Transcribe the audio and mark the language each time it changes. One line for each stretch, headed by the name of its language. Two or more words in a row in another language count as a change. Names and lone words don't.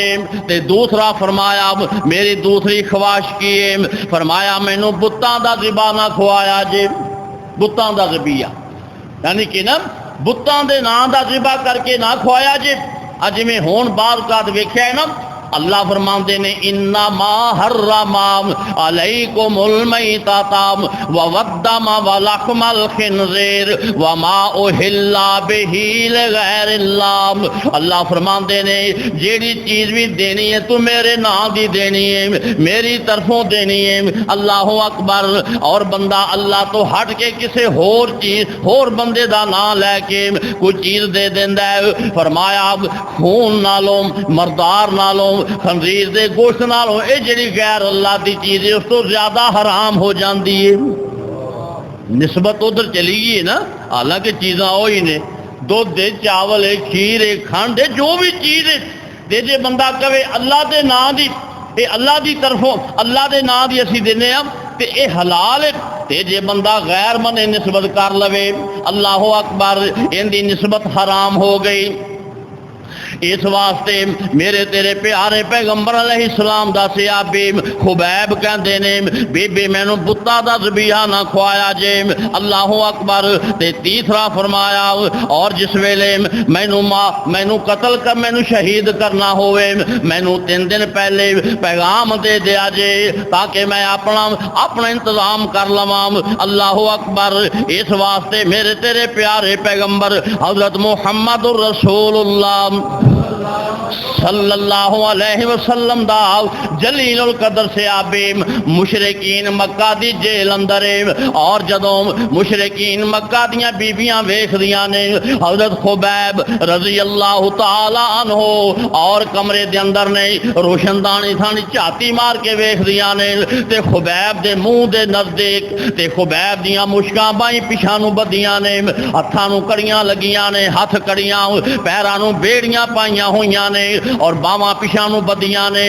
Punjabi: تے دوسرا فرمایا میری دوسری خواہش کی ہے، فرمایا مینوں بتاں دا ذبح نہ کھوایا جے، بتاں دا ذبیحہ یعنی کہ نہ بتاں دے ناں دا ذبح کر کے نہ کھوایا جے. اج میں ہن بعد کات ویکھیا ہے نا، اللہ فرماتے نے
Arabic: إنما حرم عليكم الميتة والدم ولحم الخنزير وما أهل به لغير الله.
Punjabi: اللہ فرماتے نے جیڑی چیز بھی دینی ہے تو میرے نام دی دینی ہے، میری طرفوں دینی ہے.
Arabic: الله أكبر.
Punjabi: اور بندہ اللہ تو ہٹ کے کسی ہور چیز ہور بندے دا نام لیکے کوئی چیز دے دیندا ہے. فرمایا خون نالوں مردار نالوں خنزیر دے گوشت نالوں ایہ جیہڑی غیر اللہ کی چیز ہے اس تو زیادہ حرام ہو جاتی ہے. نسبت ادھر چلی گئی ہے نا، حالانکہ چیزاں وہی نے، دُدھ ہے، چاول ہے، کھیر ہے، کھنڈ ہے، جو بھی چیز ہے تے جے بندہ کہے اللہ کے نام کی، یہ اللہ کی طرفوں اللہ کے نام کی اسیں دینے آ تے یہ حلال ہے، تے جے بندہ غیر منے نسبت کر لوے
Arabic: الله أكبر
Punjabi: انکی نسبت حرام ہو گئی. اس واسطے میرے تیرے پیارے پیغمبر علیہ السلام دا صحابی خبیب کہندے نے بی بی مینوں بتاں دا ذبیحہ نہ کھوایا جے.
Arabic: الله أكبر.
Punjabi: تے تیسرا فرمایا اور جس ویلے مینوں قتل کر مینوں شہید کرنا ہووے مینوں 3 دن پہلے پیغام دے دیا جے تاکہ میں اپنا انتظام کر لواں.
Arabic: الله أكبر.
Punjabi: اس واسطے میرے تیرے پیارے پیغمبر حضرت محمد رسول اللہ
Arabic: صلى الله عليه وسلم
Punjabi: دا جلیل القدر سے آبے مشرکین مکہ دی جیل اندر ہے. اور جدوں مشرکین مکہ دیاں بیبیاں ویکھدیاں نے حضرت خبیب
Arabic: رضي الله تعالى عنه
Punjabi: اور کمرے دے اندر نے روشندانی تھانی جھاتی مار کے ویکھدیاں نے تے خبیب دے منہ دے نزدیک تے خبیب دیاں مشکاں بائی پچھا نوں بدھیاں نے، ہتھاں نوں کڑیاں لگیاں نے، ہتھ کڑیاں، پیراں نوں بیڑیاں پائیاں ہوئیاں نے اور باواں پچھا نوں بدھیاں نے.